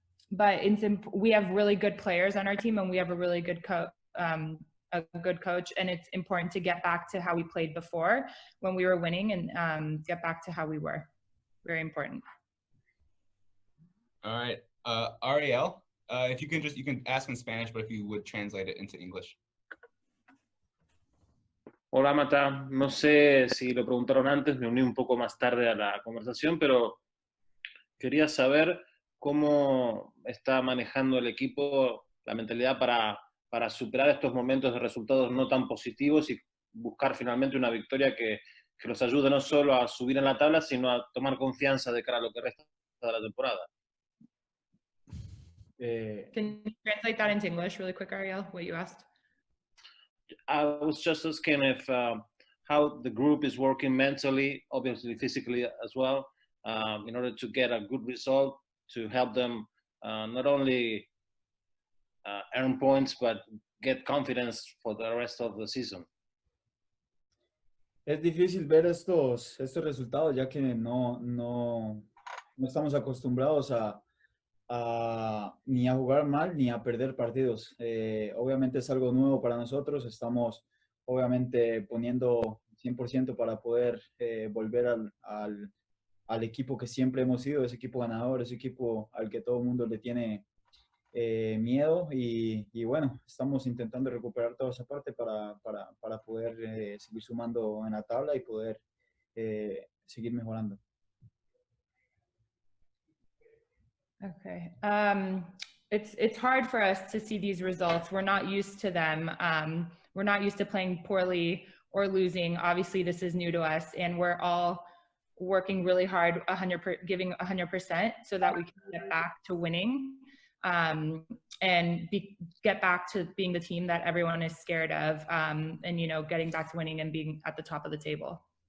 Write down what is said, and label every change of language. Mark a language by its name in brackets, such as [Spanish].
[English] But we have really good players on our team, and we have a really good coach, and it's important to get back to how we played before when we were winning, and get back to how we were. Very important. All right, Ariel, if you can ask in Spanish, but if you would translate it into English. [Spanish] Hola, Mata. No sé si lo preguntaron antes, me uní un poco más tarde a la conversación, pero quería saber cómo está manejando el equipo la mentalidad para superar estos momentos de resultados no tan positivos y buscar finalmente una victoria que los ayude no solo a subir en la tabla, sino a tomar confianza de cara a lo que resta de la temporada. [English] Can you translate that into English really quick, Ariel, what you asked? I was just asking if how the group is working mentally, obviously physically as well, in order to get a good result, to help them not only earn points, but get confidence for the rest of the season. [Spanish] Es difícil ver estos resultados, ya que no estamos acostumbrados a ni a jugar mal ni a perder partidos. Obviamente es algo nuevo para nosotros, estamos obviamente poniendo 100% para poder volver al equipo que siempre hemos sido, ese equipo ganador, ese equipo al que todo el mundo le tiene miedo y bueno, estamos intentando recuperar toda esa parte para poder seguir sumando en la tabla y poder seguir mejorando. [English] Okay. It's hard for us to see these results. We're not used to them. We're not used to playing poorly or losing. Obviously, this is new to us, and we're all working really hard, giving 100%, so that we can get back to winning and get back to being the team that everyone is scared of, and getting back to winning and being at the top of the table.